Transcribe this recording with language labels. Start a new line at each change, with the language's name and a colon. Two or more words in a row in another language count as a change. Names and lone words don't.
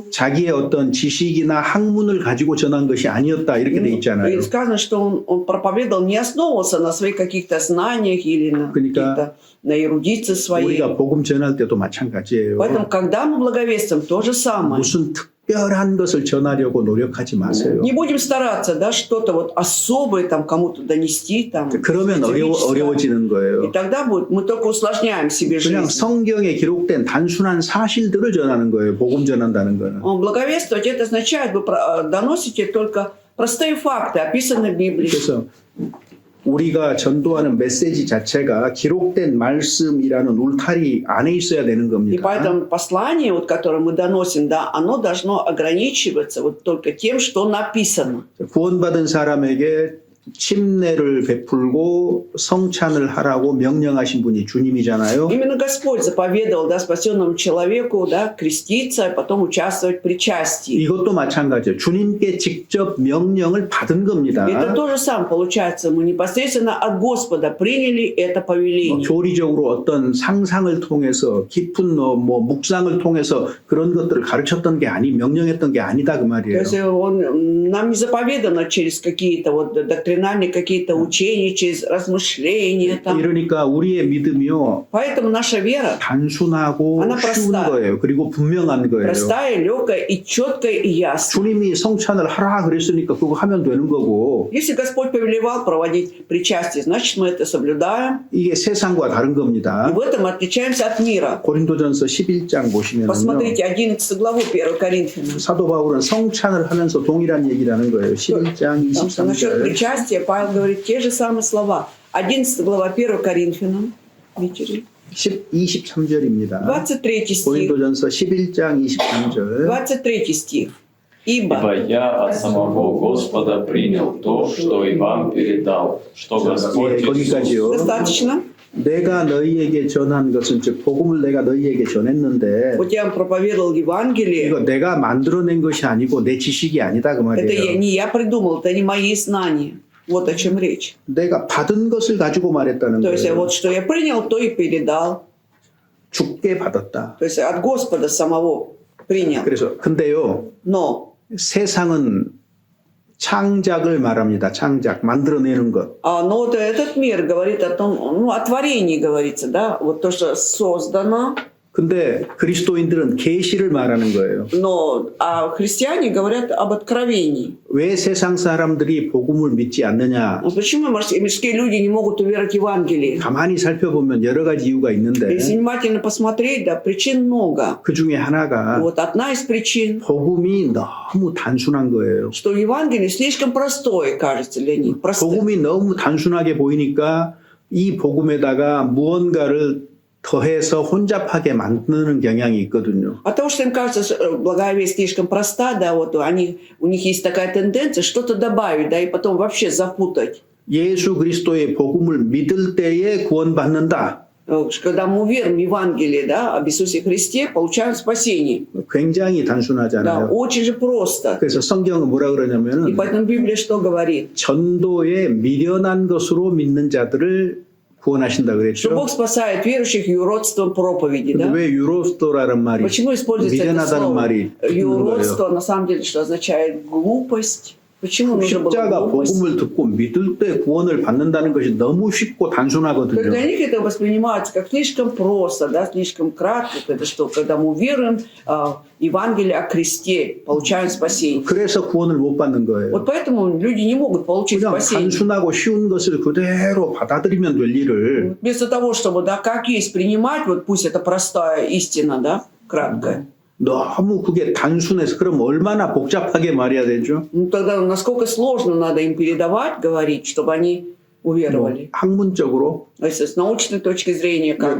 Korean: 자기의 어떤 지식이나 학문을 가지고 전한 것이 아니었다 이렇게 돼 있잖아요.
Russian: И сказано, что он проповедовал, не основывался на своих каких-то знаниях или на каких-то на эрудиции своей.
Korean: 우리가 복음 전할 때도 마찬가지예요.
Russian: Поэтому, когда мы благовествуем, то же самое.
Korean: 무슨 특별한 것을 전하려고 노력하지 마세요.
Russian: Не будем стараться, да, что-то вот особое там кому-то донести. Там,
Korean: 그러면
Russian: специфическое.
Korean: 어려워지는
Russian: И
Korean: 거예요.
Russian: тогда мы только усложняем себе
Korean: 그냥
Russian: жизнь.
Korean: 성경에 기록된 단순한 사실들을 전하는 거예요. 복음 전한다는 거는.
Russian: Благовествовать это означает, вы доносите только простые факты, описанные в Библии.
Korean: 그래서 우리가 전도하는 메시지 자체가 기록된 말씀이라는 울타리 안에 있어야 되는
Russian: И
Korean: 겁니다.
Russian: поэтому послание, вот, которое мы доносим, да, оно должно ограничиваться вот только тем, что написано.
Korean: 구원받은 사람에게 침례를 베풀고 성찬을 하라고 명령하신 분이 주님이잖아요.
Russian: Именно Господь заповедовал, да, спасенному человеку, да, креститься, а потом участвовать в причастии.
Korean: 이것도 마찬가지예요. 주님께 직접 명령을 받은 겁니다.
Russian: Это то же самое получается. Мы непосредственно от Господа приняли это повеление.
Korean: 교리적으로 어떤 상상을 통해서 깊은 묵상을 통해서 그런 것들을 가르쳤던 게 명령했던 게 아니다 그
Russian: То
Korean: 말이에요.
Russian: есть нам не заповедано через какие-то вот доктринальные доктринальные какие-то учения, через размышления. Там.
Korean: 이러니까 우리의 믿음이요
Russian: Поэтому наша вера
Korean: 단순하고 하나 쉬운
Russian: простая.
Korean: 거예요. 그리고 분명한 거예요.
Russian: простая, легкая и четкая и ясная.
Korean: 주님이 성찬을 하라 그랬으니까 그거 하면 되는 거고
Russian: Если Господь повелевал проводить причастие, значит мы это соблюдаем.
Korean: 이게 세상과 다른
Russian: И
Korean: 겁니다.
Russian: в этом отличаемся от мира.
Korean: 고린도전서 11장 보시면요.
Russian: Посмотрите 11 главу 1 Коринфянам.
Korean: 사도 바울은 성찬을 하면서 동일한 얘기를 하는 거예요. 11장
Russian: Потому что насчет
Korean: 23절.
Russian: причастия Павел говорит те же самые слова. 11 глава 1 Коринфянам. Видите?
Korean: 23절입니다.
Russian: 23 стих.
Korean: 고린도전서 11장 23절.
Russian: 23 стих. Ибо Ибо я от самого Господа принял то, что и вам передал, что Господь
Korean: 예,
Russian: Иисус
Korean: 거기까지요.
Russian: достаточно.
Korean: 내가 너희에게 전한 것은 즉 복음을 내가 너희에게 전했는데
Russian: Вот я вам проповедовал Евангелие.
Korean: 이거 내가 만들어낸 것이 아니고 내 지식이 아니다 그
Russian: Это
Korean: 말이에요.
Russian: не я придумал, это не мои знания. Вот о чем речь.
Korean: 내가 받은 것을 가지고 말했다는
Russian: То есть
Korean: 거예요.
Russian: вот что я принял, то и передал.
Korean: 죽게 받았다.
Russian: То есть от Господа самого принял.
Korean: 그래서 근데요
Russian: Но
Korean: 세상은 창작을 말합니다. 창작 만들어내는 것.
Russian: но вот этот мир говорит о том, ну, о творении говорится, да, вот то, что создано.
Korean: 근데 그리스도인들은 계시를 말하는 거예요.
Russian: Но христиане говорят об откровении.
Korean: 왜 세상 사람들이 복음을 믿지 않느냐?
Russian: Вот почему мирские люди не могут уверовать в Евангелие?
Korean: 가만히 살펴보면 여러 가지 이유가 있는데
Russian: Если внимательно посмотреть, да, причин много.
Korean: 그 중에 하나가
Russian: Вот одна из причин,
Korean: 복음이 너무 단순한 거예요.
Russian: что Евангелие слишком простое, кажется, для них. Простое.
Korean: 복음이 너무 단순하게 보이니까 이 복음에다가 무언가를 더해서 혼잡하게 만드는 경향이 있거든요.
Russian: От того, что им кажется, что благая весть слишком проста, да, вот у них есть такая тенденция что-то добавить, да, и потом вообще запутать.
Korean: 예수 그리스도의 복음을 믿을 때에 구원받는다.
Russian: Когда мы верим в Евангелие, да, об Иисусе Христе, получаем спасение.
Korean: 굉장히
Russian: Да,
Korean: 단순하잖아요.
Russian: очень же просто.
Korean: 그래서 성경은 뭐라
Russian: И
Korean: 그러냐면은
Russian: поэтому Библия что говорит?
Korean: 전도에 미련한 것으로 믿는 자들을 구원하신다
Russian: Что
Korean: 그랬죠.
Russian: Бог спасает верующих юродством проповеди,
Korean: 근데
Russian: да?
Korean: 왜 유로스토라는 말이
Russian: Почему используется это
Korean: 미련하다는
Russian: слово?
Korean: 말이 있는
Russian: Юродство
Korean: 거예요?
Russian: на самом деле что означает глупость. Почему нужно было
Korean: 십자가
Russian: глупость?
Korean: 복음을 듣고 믿을 때 구원을 받는다는 것이 너무 쉽고
Russian: То есть
Korean: 단순하거든요.
Russian: для них это воспринимается как слишком просто, да, слишком кратко. Это что, когда мы веруем в Евангелие о кресте, получаем спасение.
Korean: 그래서 구원을 못 받는 거예요.
Russian: Вот поэтому люди не могут получить
Korean: 그냥
Russian: спасение.
Korean: 단순하고 쉬운 것을 그대로 받아들이면 될 일을
Russian: Вместо того, чтобы, да, как есть принимать, вот пусть это простая истина, да, краткая.
Korean: 너무 그게 단순해서 그럼 얼마나 복잡하게 말해야 되죠?
Russian: Ну тогда насколько сложно надо им передавать, говорить, чтобы они уверовали.
Korean: 학문적으로
Russian: То есть с научной точки зрения, как бы.